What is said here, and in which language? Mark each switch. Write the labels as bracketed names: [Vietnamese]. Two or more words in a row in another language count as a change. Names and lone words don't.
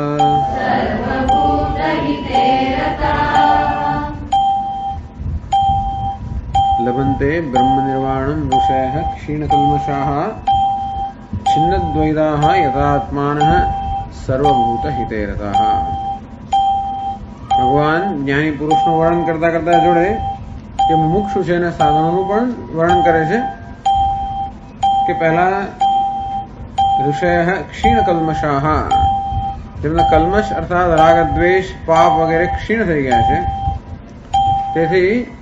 [Sanskrit] लभन्ते ब्रह्मनिर्वाणं ऋषयः क्षीणकल्मषाः छिन्नद्वैधाः यथात्मानः सर्वभूतहिते रताः। [Gujarati] ભગવાન જ્ઞાની પુરુષનું વર્ણન કરતા કરતા જોડે કે મુમુક્ષુ છે એના સાધનોનું પણ વર્ણન કરે છે કે પહેલા [Sanskrit] ऋषय क्षीण कल्मषाः, [Gujarati] જેમના કલ્મશ અર્થાત રાગ દ્વેષ પાપ વગેરે ક્ષીણ થઈ ગયા છે, તેથી